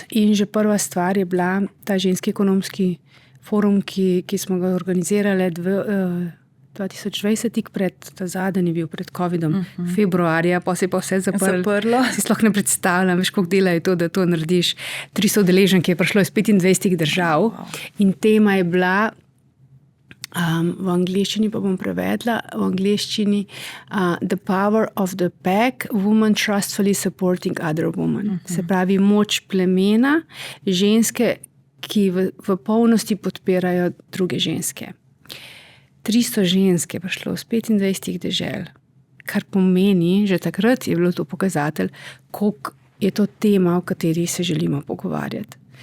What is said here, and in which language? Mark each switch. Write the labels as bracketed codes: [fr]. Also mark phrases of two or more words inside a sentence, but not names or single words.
[sl] In že prva stvar je bila ta ženski ekonomski forum, ki smo ga organizirali 2020, tik pred, ta zadnji je bil pred COVID-om, februarja, pa se je pa vse zaprlo. Si sploh ne predstavljam, veš, koliko dela je to, da to narediš. 300 udeleženk je prišlo iz 25 držav in tema je bila, v angleščini pa bom prevedla, v angleščini [en] The Power of the Pack, Women Trustfully Supporting Other Women. [sl] Se pravi, moč plemena, ženske, ki v polnosti podpirajo druge ženske. 300 žensk je prišlo z 25 dežel, kar pomeni, že takrat je bilo to pokazatelj, koliko je to tema, o kateri se želimo pogovarjati.